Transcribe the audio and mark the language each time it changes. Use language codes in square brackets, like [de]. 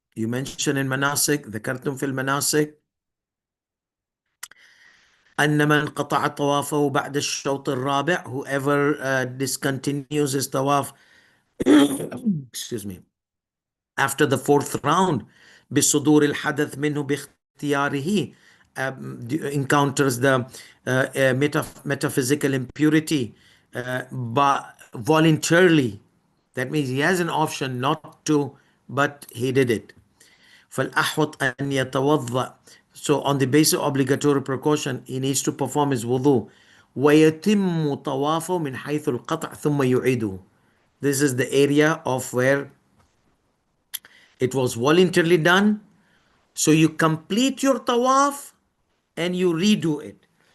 [en] You mention in مناسك, [ar] ذكرتم في المناسك أن من قطع طوافه بعد الشوط الرابع, [en] whoever discontinues his tawaf, excuse me, after the fourth round, [ar] بصدور الحدث منه باختياره, [en] encounters the metaphysical impurity but voluntarily. That means he has an option not to, but he did it. [ar] فالأحوط أن يتوضأ. [en] So on the basis of obligatory precaution, he needs to perform his wudu. [ar] ويتم طوافه من حيث القطع ثم يعيده. [en] This is the area of where it was voluntarily done. So you complete your tawaf and you redo it.